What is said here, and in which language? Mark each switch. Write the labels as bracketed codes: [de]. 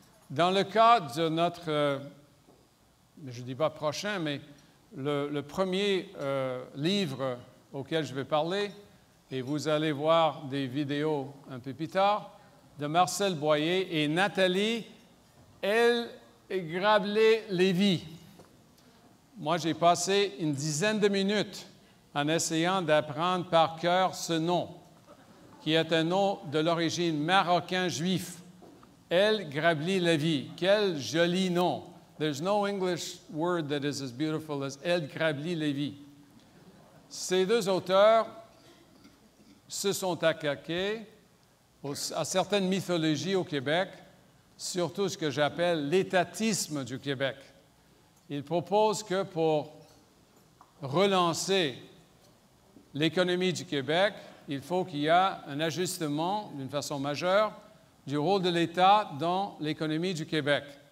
[fr] Dans le cas de notre, je ne dis pas prochain, mais le premier livre auquel je vais parler, et vous allez voir des vidéos un peu plus tard, de Marcel Boyer et Nathalie Elgrabli-Lévy. Moi, j'ai passé une dizaine de minutes en essayant d'apprendre par cœur ce nom, qui est un nom de l'origine marocain-juif. Elgrabli-Lévy. Quel joli nom. [en] There's no English word that is as beautiful as Elgrabli-Lévy. [fr] Ces deux auteurs se sont attaqués à certaines mythologies au Québec, surtout ce que j'appelle l'étatisme du Québec. Ils proposent que pour relancer l'économie du Québec, il faut qu'il y ait un ajustement d'une façon majeure du rôle de l'État dans l'économie du Québec.